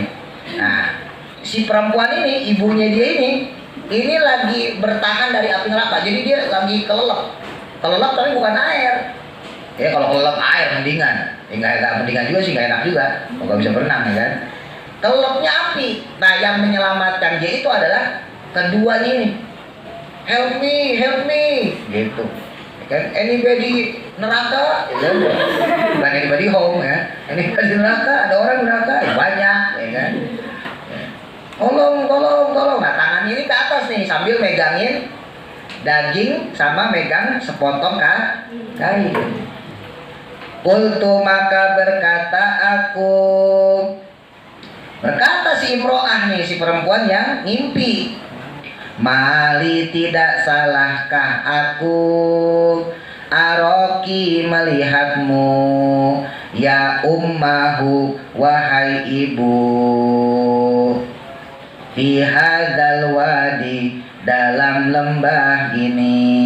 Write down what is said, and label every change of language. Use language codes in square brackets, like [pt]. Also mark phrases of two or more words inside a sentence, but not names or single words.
[id] Nah si perempuan ini, ibunya dia ini lagi bertahan dari api neraka. Jadi dia lagi kelelep tapi bukan air ya. Kalau kelelep air mendingan ya, nggak mendingan juga sih, nggak enak juga kalau nggak bisa berenang ya kan. Kelepnya api. Nah yang menyelamatkan dia itu adalah keduanya ini. [en] Help me [id] gitu kan. Anybody neraka ya, bukan [en] anybody home [id] ya, anybody neraka, ada orang neraka ya, banyak ya kan. Tolong. Nah tangan ini ke atas nih sambil megangin daging sama megang sepotong kain. Qultu, maka berkata aku, berkata si Imro'ah nih, si perempuan yang ngimpi, mali, tidak salahkah aku, aroki, melihatmu, [ar] يا أمّاه, [id] wahai ibu, [ar] في هذا الوادي, [id] dalam lembah ini.